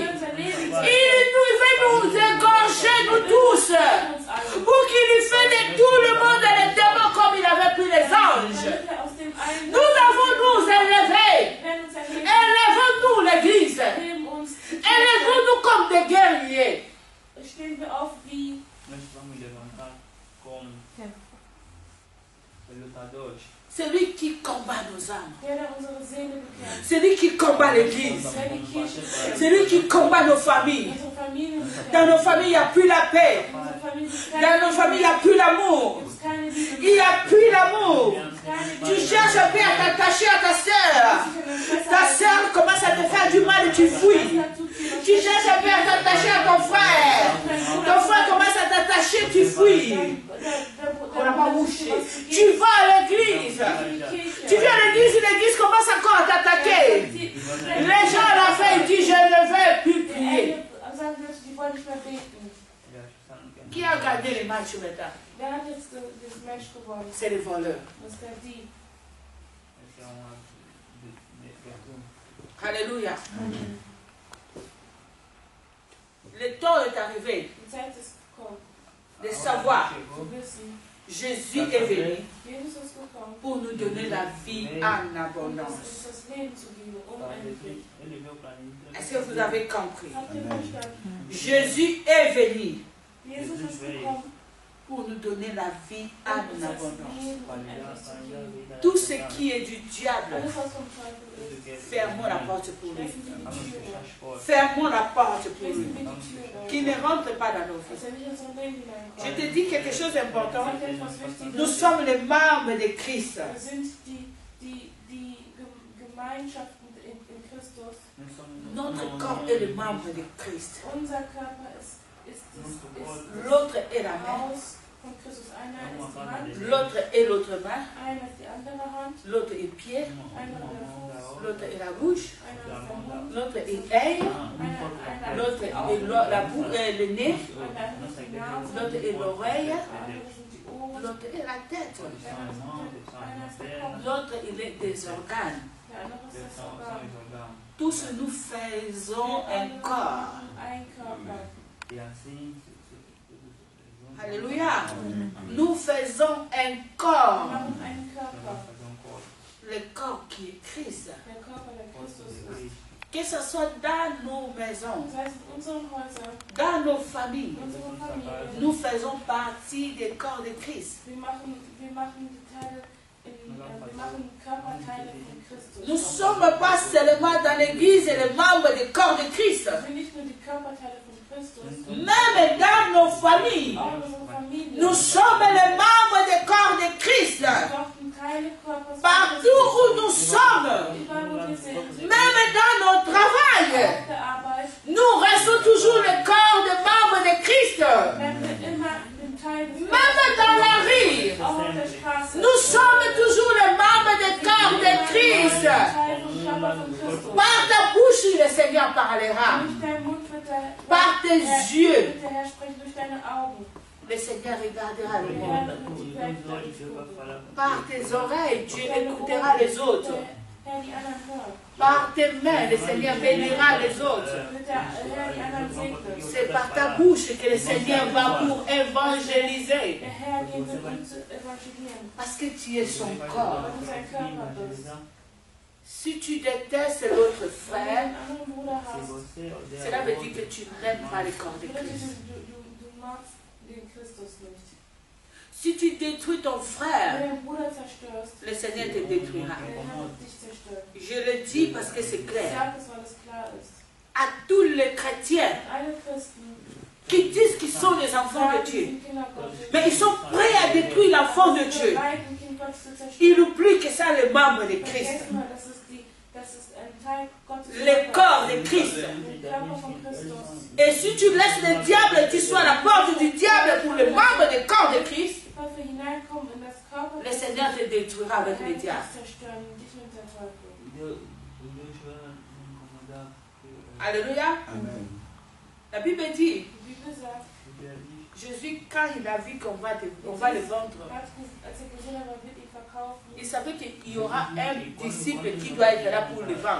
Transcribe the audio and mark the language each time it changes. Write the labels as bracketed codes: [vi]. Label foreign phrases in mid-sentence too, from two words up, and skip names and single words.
[fr] Il veut nous égorger, nous tous, pour qu'il fait de tout le monde les démons comme il avait pris les anges. Nous devons nous élever. Élevons-nous l'église. Élevons-nous comme des guerriers. [de] Stehen wir auf wie [fr] celui qui combat nos âmes. [de] der unsere Seele bekämpft. [fr] Celui qui combat l'église. [de] Der die Kirche bekämpft. [fr] Celui qui combat nos familles. [de] Unsere Familien bekämpft. [fr] Dans nos familles, il n'y a plus la paix. [de] Unsere Familien bekämpft. [fr] Dans nos familles, il n'y a plus l'amour. [de] Gibt's keine Liebe. [fr] Il n'y a plus l'amour. [de] Keine [fr] Tu cherches un peu à t'attacher à ta sœur. Ta sœur commence à te faire du mal et tu fuis. Tu cherches un peu à t'attacher à ton frère. Ton frère commence à t'attacher, tu fuis. On n'a pas bouché. Tu vas à l'église. Tu viens à l'église et l'église commence encore à t'attaquer. Les gens à la fin ils disent je ne vais plus prier. Qui a gardé les matchs maintenant? [de] Wer hat jetzt das Match gewonnen? [fr] C'est les voleurs. [de] Das ist der Dieb. [fr] Alléluia. Le temps est arrivé [de] Die Zeit ist gekommen. [fr] de savoir [de] Wir wissen, [fr] Jésus est venu [de] Jesus ist gekommen, [fr] pour nous donner la vie en [de] um [fr] abondance. [de] uns das Leben zu geben, unendlich. [fr] Est-ce que vous avez compris? [de] Habt ihr verstanden? [fr] Jésus est venu [de] Jesus ist gekommen, [fr] pour nous donner la vie [de] um [fr] en [de] uns das [fr] abondance. [de] Leben unendlich zu geben. [fr] Tout ce qui est du diable, [de] Alles, was vom Teufel ist, [fr] fermons la porte pour lui. [de] schließen wir die Türe. [fr] Fermons la porte pour [de] Schließen [fr] lui. [de] wir die Türe. [fr] Qu'il ne rentre pas dans nos [de] Dass [fr] vies. [de] er nicht in unser Leben [fr] Je [de] hineinkommt. [fr] te dis quelque chose d'important. [de] Sag dir etwas Wichtiges. [fr] Nous sommes les membres de Christ. [de] Wir sind die Gemeinschaften in Christus. [fr] Notre corps est le membre de Christ. [de] Unser Körper ist [fr] L'autre est la main. [de] Haus von Christus. Einer ist die Hand, [fr] L'autre est l'autre main. [de] einer ist die andere Hand, [fr] L'autre est pied. [de] einer der Fuß, [fr] L'autre est la bouche. [de] einer ist der Mund, [fr] L'autre est œil. [de] einer [fr] L'autre [de] ist die [fr] est [de] Augen, [fr] la bouche, le nez. [de] einer ist die Nase, [fr] L'autre est l'oreille. [de] der andere sind die Ohren, [fr] L'autre est la tête. [de] einer ist der Kopf, [fr] L'autre, il est des organes. [de] der andere ist das Organ. [fr] Tous nous faisons un corps. [de] Ein Körper. [fr] Alléluia. Nous faisons un [de] Wir [fr] corps. [de] machen einen Körper. [fr] Le corps qui est Christ. [de] Der Körper, der Christus ist. [fr] Que ce soit dans nos maisons, [de] Das heißt, in unseren Häusern, [fr] dans nos familles, [de] in unseren Familien, [fr] nous faisons partie des corps de Christ. [de] wir machen die Teile, wir machen Körperteile von Christus. [fr] Nous ne sommes pas seulement dans l'église et les membres des corps de Christ. [de] Wir sind nicht nur die Körperteile von Christus, [fr] Même dans nos familles, [de] auch in unseren Familien. [fr] nous sommes les membres des corps de Christ. [de] Wir brauchen Teile Körpers von [fr] Partout [de] Christus. [fr] où nous sommes, [de] Überall, wo wir sind, [fr] même dans notre travail, [de] auf der Arbeit, [fr] nous restons toujours le corps des membres de Christ. [de] werden wir immer den Teil des [fr] Même dans la rue, [de] auch auf der Straße. [fr] nous sommes toujours les membres des corps de Christ. [de] Teil vom Körper von Christus. [fr] Par ta bouche, le Seigneur parlera. [de] Durch deinen Mund wird [fr] Par tes yeux, [de] wird der Herr sprechen, durch deine Augen. [fr] le Seigneur regardera le [de] Der [fr] monde. [de] Herr wird die Welt durchgucken. [fr] Par tes oreilles, tu écouteras les autres. [de] Der Herr die anderen hört. [fr] Par tes mains, le Seigneur bénira les autres. [de] Wird der Herr die anderen segnen. [fr] C'est par ta bouche que le Seigneur va pour évangéliser. [de] Der Herr geht mit uns zu evangelieren. [fr] Parce que tu es son corps. [de] Weil du sein Körper bist. [fr] Si tu détestes l'autre [de] Wenn du [fr] frère, [de] einen anderen Bruder hast, [fr] cela veut dire que tu n'aimes pas le corps de [de] bedeutet [fr] Christ. [de] du magst den Christus nicht. [fr] Si tu détruis ton frère, [de] Wenn du deinen Bruder zerstörst, [fr] le Seigneur te détruira. [de] der Herr wird dich zerstören. [fr] Je le dis parce que c'est [de] Ich [fr] clair. [de] sage es, weil es klar ist. [fr] À tous les chrétiens [de] Alle Christen [fr] qui disent qu'ils sont des enfants [de] sagen, [fr] de [de] sie [fr] Dieu, [de] sind Kinder Gottes. [fr] mais ils sont prêts à détruire l'enfant de [de] Sie [fr] Dieu. [de] bereit, ein Kind Gottes zu zerstören. [fr] Ils n'oublient que ça, le membre de Christ. [de] Vergessen mal, das ist ein Teil Gottes. [fr] Le corps de Christ. [de] Der Körper von Christus. [fr] Et si tu laisses le diable, tu sois à la porte du diable pour le membre du corps de Christ, [de] Teufel hineinkommen in das Körper [fr] le Seigneur te détruira avec le diable. [de] zerstören, dich mit der Teufel. [fr] Alléluia. Amen. La Bible dit, [de] Die Bibel sagt, [fr] Jésus, quand il a vu qu'on va le vendre, [de] als gesehen hat, man wird ihn verkaufen, [fr] il savait qu'il y aura un disciple qui doit être là pour le vendre.